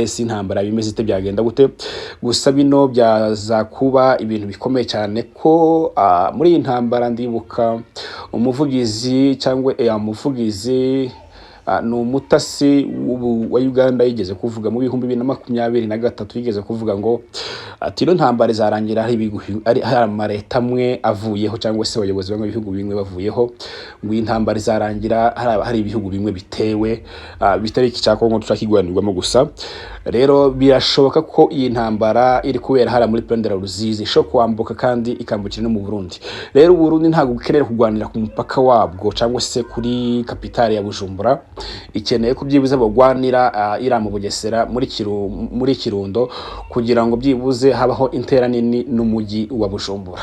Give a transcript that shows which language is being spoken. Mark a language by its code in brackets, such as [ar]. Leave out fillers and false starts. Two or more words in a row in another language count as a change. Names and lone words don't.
[rw] Si intambara bimeze ite, byagenda gute? Gusa bino byaza kuba ibintu bikomeye cyane ko muri iyi ntambara ndibuka umuvugizi cyangwa umuvugizi ni umutasi wa Uganda yigeze kuvuga mu 2023 yigeze kuvuga ngo ati no ntambare zarangira hari amareta amwe avuyeho cyangwa se abayobozi bamwe ibihugu bimwe bavuyeho, ngo intambare zarangira hari ibihugu bimwe bitewe bitari iki cyako ngo turakigwanirwamo gusa. Rero birashoboka ko iyi ntambara iri kubera hari muri Plaine de la Ruzizi sho kwambuka kandi ikambukira no mu Burundi. Rero Burundi ntago bukeneye kugwanira ku mupaka wabwo cyangwa se kuri kapitale ya Bujumbura, ikeneye ko byibuze bagwanira ira mu Bugesera muri Kirundo kugira ngo byibuze habaho intera nini n'umujyi wa Bujumbura.